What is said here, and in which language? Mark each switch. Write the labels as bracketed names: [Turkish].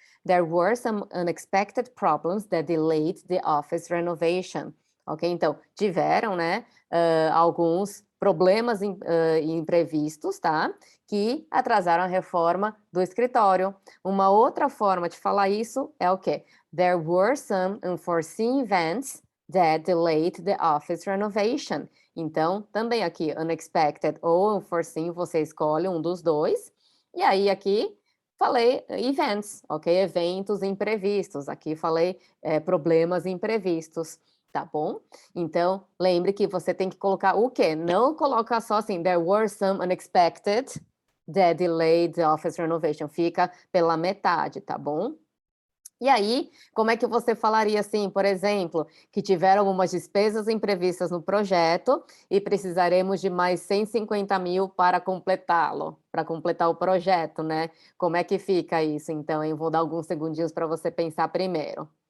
[English] There were some unexpected problems that delayed the office renovation. Ok? [Portuguese] Então, tiveram, né, alguns problemas imprevistos, tá? Que atrasaram a reforma do escritório. Uma outra forma de falar isso é o quê? [English] There were some unforeseen events that delayed the office renovation. [Portuguese] Então, também aqui, unexpected ou unforeseen, você escolhe um dos dois. E aí, aqui, falei events, ok? Eventos imprevistos. Aqui falei problemas imprevistos, tá bom? Então, lembre que você tem que colocar o quê? Não coloca só assim, [English] there were some unexpected that delayed the office renovation. [Portuguese] Fica pela metade, tá bom? E aí, como é que você falaria assim, por exemplo, que tiveram algumas despesas imprevistas no projeto e precisaremos de mais 150 mil para completá-lo, para completar o projeto, né? Como é que fica isso, então, hein? Vou dar alguns segundinhos para você pensar primeiro.